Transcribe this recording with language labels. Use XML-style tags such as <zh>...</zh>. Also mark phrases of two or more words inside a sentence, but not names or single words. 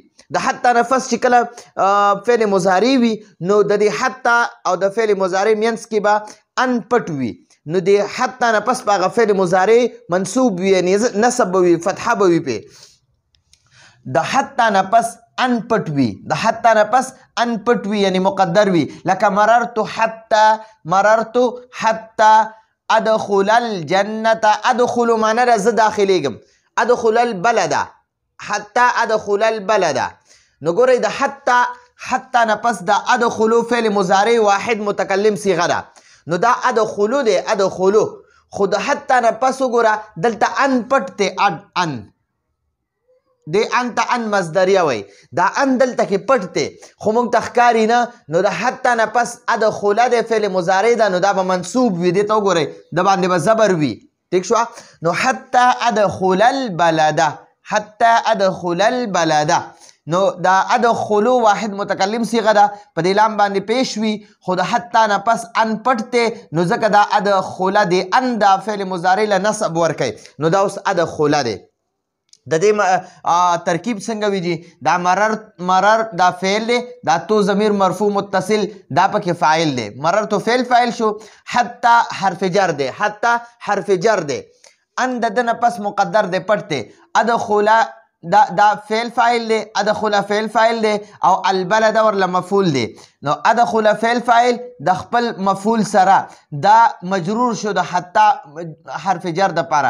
<ps>د حتی نه پس چې کله فعل مضارع وي نو د دې حتی او د فعل مضارع منځ کې به ان پټ وي. نو د حتی نه پس په هغه فعل مضارع منصوب وي، یعنی نصب به وي، فتحه به وي پې. د حتی نه پس ان پټ وي. د حتی نه پس ان پټ وي یعنی مقدر وي.</ps> <ar>لکه مررت حتی ادخل الجنة.</ar> <ps>ادخل معنی ده زه داخلیږم.</ps> <ar>ادخل البلد، حتی ادخل البلد.</ar> <ps>نو ګورئ د حتی نه پس د ادخلو فعل مضارع واحد متکلم صیغه ده. نو دا ادخلو دی، ادخلو. خو د حتی نه پس وګوره دلته ان پټ دی. ان دی ان ته ان مصدریه وایي. دا ان دلته کې پټ دی خو موږ ته ښکاري نه. نو د حتی نه پس ادخله دی فعل مضارع ده، نو دا به منصوب وي. دې ته وګورئ د باندې به زبر وي. ٹھیک شو؟ نو</ps> <ar>حتی ادخل البلد، حتی ادخل البلد.</ar> <ps>نو دا ادخلو واحد متکلم صیغه ده، په دې لام باندې پیش وي، خو د حتی نه پس ان پټ دی. نو ځکه دا ادخله دی، ان دا فعل مضارع له نصب ورکوي. نو دا اوس ادخله دی. د دې ترکیب څنګه وي جي؟ دا مرر دا فعل دی، دا تو ضمیر مرفوع متصل دا پکې فاعل دی. مرر تو فعل شو. حتی حرف جر دی، حتی حرف جر دی. ان د ده نه پس مقدر دی، پټ دی. ادخله دا فعل فاعل دی، ادخله فعل فاعل دی او البلد ورله مفعول دی. نو ادخله فعل فاعل د خپل مفعول سره دا مجرور شو د حتی حرف جر دپاره.</ps>